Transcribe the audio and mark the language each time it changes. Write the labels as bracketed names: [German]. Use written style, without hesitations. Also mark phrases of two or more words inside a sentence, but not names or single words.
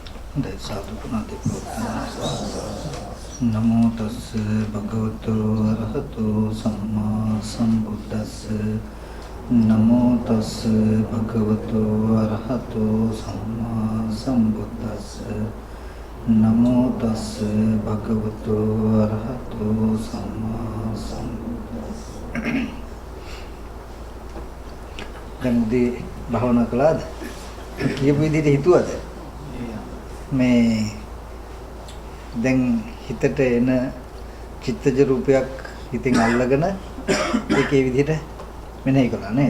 [Pali] नमो तस्से भगवतो अरहतो सम्मा सम्बुद्धस्से नमो तस्से भगवतो अरहतो सम्मा सम्बुद्धस्से नमो तस्से भगवतो अरहतो सम्मा सम्बुद्धस्से [Sinhala] දැන් උදේ භාවනා කළාද? කියපු විදිහට හිතුවද? මේ දැන් හිතට එන චිත්තජ රූපයක් හිතින් අල්ලගෙන ඒකේ විදිහට මෙනෙහි කළා නේද?